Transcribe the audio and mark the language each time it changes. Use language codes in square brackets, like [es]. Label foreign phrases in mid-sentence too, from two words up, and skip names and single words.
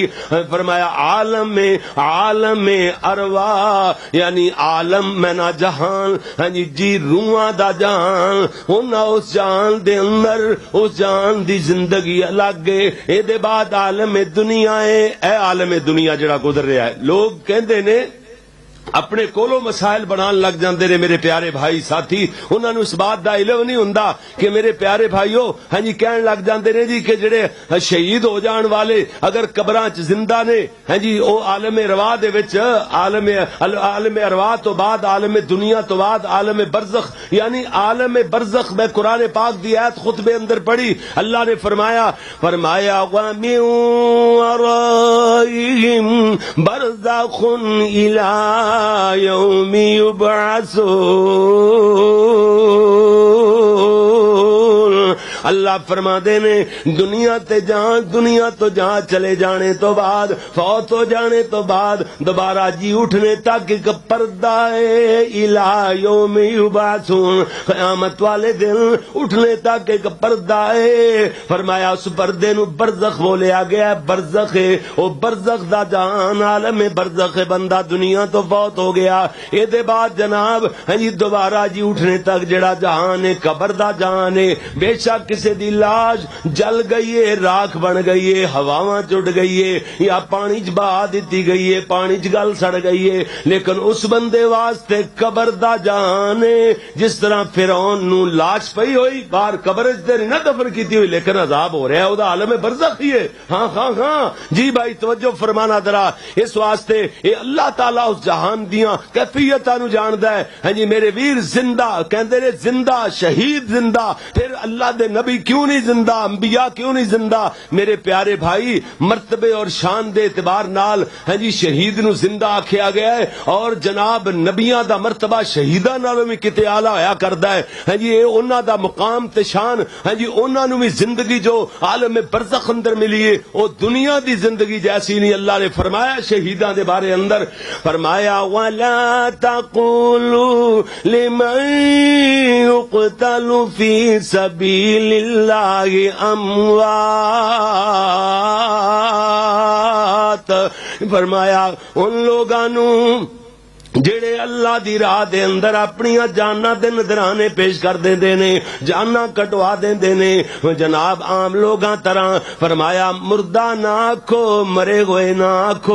[pa] فرمایا عالم میں ارواح یعنی عالم میں نا جہان, ہاں جی روحاں دا جہان. ہونا اس جہان دے اندر اس جہان دی زندگی الگ ہے. اے دے بعد عالم دنیا ہے. اے عالم دنیا جڑا گزر رہا ہے, لوگ کہندے نے اپنے کولو مسائل بنان لگ جاندے نے میرے پیارے بھائی ساتھی. انہاں نوں اس بات دا علم نہیں ہوندا کہ میرے پیارے بھائیو ہاں جی کہن لگ جاندے نے جی کہ جڑے شہید ہو جان والے اگر قبراں چ زندہ نے ہاں جی او عالم ارواح دے وچ عالم ارواح تو بعد عالم دنیا تو بعد عالم برزخ یعنی عالم برزخ میں قرآن پاک دی آیت خطبے اندر پڑھی. اللہ نے فرمایا [ar] وَمِن وَرَائِهِمْ بَرْزَخٌ إِلَىٰ يوم يبعثون. [pa] اللہ فرما دے نے دنیا تو جہاں چلے جانے تو بعد فوت ہو جانے تو بعد دوبارہ جی اٹھنے تک ایک پردہ ہے [ar] الی یوم یبعثون. [pa] قیامت والے دن اٹھنے تک ایک پردہ ہے. فرمایا اس پردے نو برزخ بولیا گیا. برزخ ہے او برزخ دا جہان عالم برزخ ہے. بندہ دنیا تو فوت ہو گیا اے دے بعد جناب ہاں جی دوبارہ جی اٹھنے تک جڑا جہان ہے قبر دا جہان ہے. بے شک کسی دی لاش جل گئی ہے راکھ بن گئی ہے ہواواں چڑ گئی ہے یا پانی چ بہا دتی گئی ہے پانی چ گل سڑ گئی ہے لیکن اس بندے واسطے قبر دا جہان ہے. جس طرح فرعون نو لاش پئی ہوئی باہر قبر تے نہ دفن کیتی ہوئی لیکن عذاب ہو رہا ہے او دا عالم برزخ ہی ہے. ہاں جی بھائی توجہ فرمانا ذرا. اس واسطے اے اللہ تعالی اس جہان دیاں کیفیتاں نو جاندا ہے. ہاں جی میرے ویر زندہ کہندے نے زندہ شہید زندہ پھر اللہ دے نبی کیوں نہیں زندہ انبیاء کیوں نہیں زندہ. میرے پیارے بھائی مرتبے اور شان دے اعتبار نال ہاں جی شہید نو زندہ آکھیا گیا ہے اور جناب نبیاں دا مرتبہ شہیداں نالوں بھی کتے اعلی ہویا کردا ہے. ہاں جی اے انہاں دا مقام تے شان ہاں جی انہاں نو بھی زندگی جو عالم برزخ اندر ملی ہے او دنیا دی زندگی جیسی نہیں. اللہ نے فرمایا شہیداں دے بارے اندر فرمایا [ar] وَلَا تَقُولُوا لِمَن يُقْتَلُ فِي سَبِيلِ اللَّهِ أَمْوَاتٌ. [pa] فرمایا ان لوگانوں جڑے اللہ دی راہ دے اندر اپنی جاناں دے نذرانے پیش کر دیندے نے جاناں کٹوا دیندے نے جناب عام لوگاں طرح. فرمایا مردہ نہ آکھو مرے ہوئے نہ آکھو.